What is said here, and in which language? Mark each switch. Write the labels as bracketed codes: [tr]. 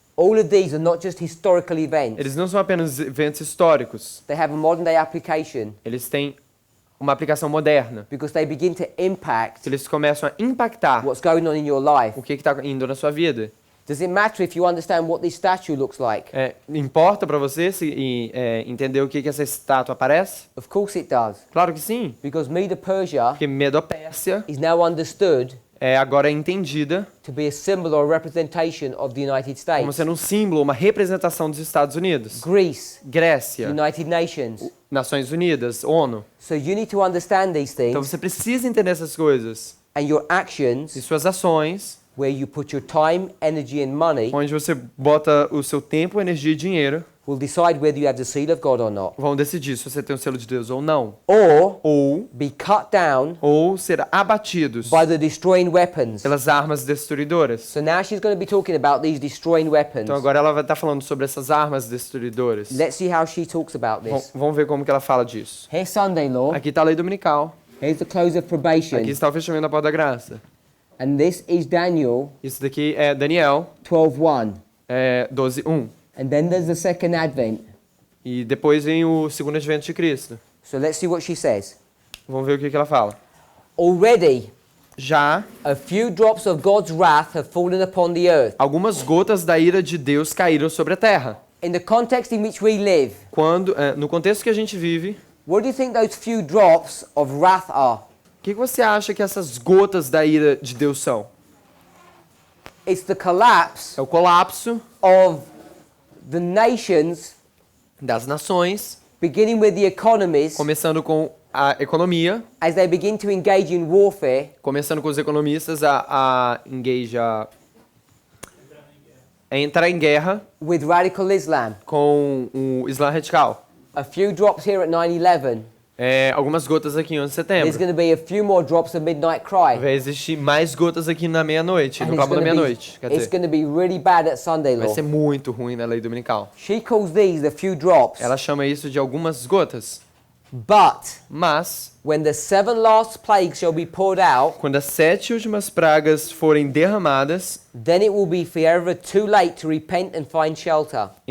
[en] All of these are not just historical events. [pt] Eles não são apenas eventos históricos. [en] They have a modern day application [pt] Eles têm uma aplicação moderna. [en] because they begin to impact [pt] Eles começam a impactar [en] what's going on in your life. [pt] o que está indo na sua vida. [en] Does it matter if you understand what this statue looks like? [pt] Importa para você entender o que essa estátua parece? [en] Of course it does. [pt] Claro que sim. [en] Because Medo-Persia [pt] Porque Medo-Pérsia [en] is now understood [pt] agora é entendida [en] to be a symbol or representation of the United [pt] como [en] States. [pt] sendo um símbolo, uma representação dos Estados Unidos. [en] Greece, [pt] Grécia, [en] United Nations. [pt] Nações Unidas, ONU. [en] So you need to understand these [pt] Então [en] things, [pt] você precisa entender essas coisas. [en] and your [pt] E [en] actions, [pt] suas ações, [en] where you put your time, energy and money, [pt] onde você bota o seu tempo, energia e dinheiro, [en] will decide whether you have the seal of God or not. [pt] vão decidir se você tem o selo de Deus ou não. [en] Or [pt] Ou [en] be cut down [pt] ser abatidos [en] by the destroying weapons. [pt] pelas armas destruidoras. [en] So now she's going to be talking about these destroying weapons. [pt] Então agora ela vai estar falando sobre essas armas destruidoras. [en] Let's see how she talks about this. [pt] Vamos ver como que ela fala disso. [en] Here's Sunday law. [pt] Aqui está a lei dominical. [en] Here's the close of probation. [pt] Aqui está o fechamento da porta da graça. [en] And this is Daniel [pt] Isso daqui é Daniel [en] 12:1. [pt] 12:1. [en] And then there's the second advent. [pt] E depois vem o segundo advento de Cristo. [en] So let's see what she says. [pt] Vamos ver o que ela fala. [en] Already [pt] Já [en] a few drops of God's wrath have fallen upon the earth. [pt] algumas gotas da ira de Deus caíram sobre a terra. [en] In the context in which we live, [pt] No contexto que a gente vive, [en] what do you think those few drops of wrath are? [pt] o que você acha que essas gotas da ira de Deus são? [en] It's the collapse [pt] É o colapso [en] of the nations, [pt] das nações, [en] beginning with the economies, [pt] começando com a economia, [en] as they begin to engage in warfare [pt] começando com os economistas a entrar em guerra [en] with radical Islam. [pt] com o Islã radical. [en] A few drops here at 9/11. [pt] Algumas gotas aqui em 11 de [en] There's [pt] setembro. [en] going to be a few more drops of midnight cry. [pt] Vai existir mais gotas aqui na meia-noite, no cabo da meia-noite. Quer [en] it's [pt] dizer, [en] going to be really bad at Sunday [pt] vai [en] law. [pt] ser muito ruim na lei dominical. [en] She calls these the few drops. [pt] Ela chama isso de algumas gotas. [en] But [pt] Mas, [en] when the 7 last plagues shall be poured out, [pt] quando as 7 últimas pragas forem derramadas, [en] then it will be forever too late to repent and find shelter.